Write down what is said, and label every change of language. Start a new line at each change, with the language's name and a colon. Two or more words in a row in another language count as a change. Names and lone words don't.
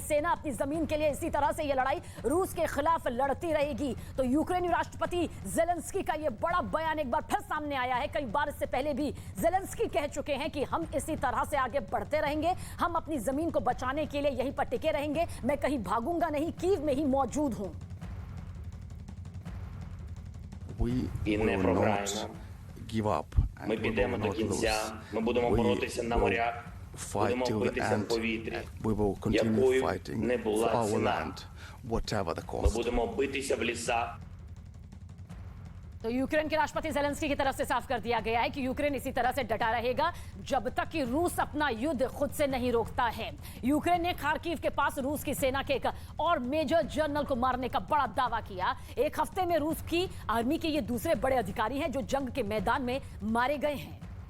Hindi: सेना अपनी जमीन के लिए इसी तरह से यह लड़ाई रूस के खिलाफ लड़ती रहेगी। तो यूक्रेनी राष्ट्रपति जेलेंस्की का यह बड़ा बयान एक बार फिर सामने आया है। कई बार इससे पहले भी जेलेंस्की कह चुके हैं कि हम इसी तरह से आगे बढ़ते रहेंगे, हम अपनी जमीन को बचाने के लिए यहीं पर टिके रहेंगे, मैं कहीं भागूंगा नहीं, कीव में ही मौजूद हूं।
Ukrainian: Ми підемо до кінця, ми будемо боротися на морях, будемо битися в повітрі, якою не була ціна. Ми будемо битися в лісах.
Hindi: तो यूक्रेन के राष्ट्रपति जेलेंस्की की तरफ से साफ कर दिया गया है कि यूक्रेन इसी तरह से डटा रहेगा जब तक कि रूस अपना युद्ध खुद से नहीं रोकता है। यूक्रेन ने खार्किव के पास रूस की सेना के एक और
English: major general
Hindi: को मारने का बड़ा दावा किया। एक हफ्ते में रूस की आर्मी के ये दूसरे बड़े अधिकारी हैं जो जंग के मैदान में मारे गए हैं।